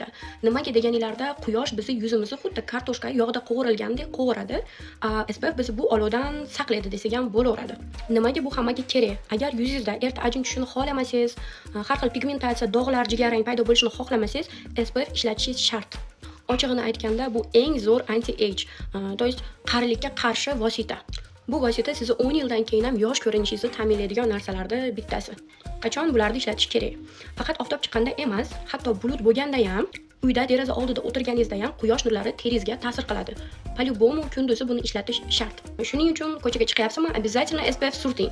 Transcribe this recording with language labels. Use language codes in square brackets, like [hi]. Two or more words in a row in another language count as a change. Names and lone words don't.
[uz] Nimaga deganinglarda, quyosh bizni yuzimizni xuddi kartoshka yog'da qovurilgandek qovuradi. SPF bizni bu olovdan saqlaydi desak ham bo'laveradi. Nimaga bu hammaga kerak? Agar yuzingizda erta ajin tushishini xohlamasangiz, har xil pigmentatsiya, dog'lar, jigarrang paydo bo'lishini xohlamasangiz, SPF ishlatishingiz shart. Ochig'ini aytganda, bu eng zo'r anti-age, [ru] то есть [uz] qarilikka qarshi vosita. Bu vosita sizni 10 yildan keyin ham yosh ko'rinishingizni ta'minlaydigan narsalardan bittasi. Qachon bularni ishlatish kerak? Faqat oftob chiqqanda emas, hatto bulut bo'lganda ham, uyda deraza oldida o'tirganingizda ham quyosh nurlari teringizga ta'sir qiladi. По-любому kunduzi buni ishlatish shart. Shuning uchun ko'chaga chiqyapsizmi, обязательно SPF surting.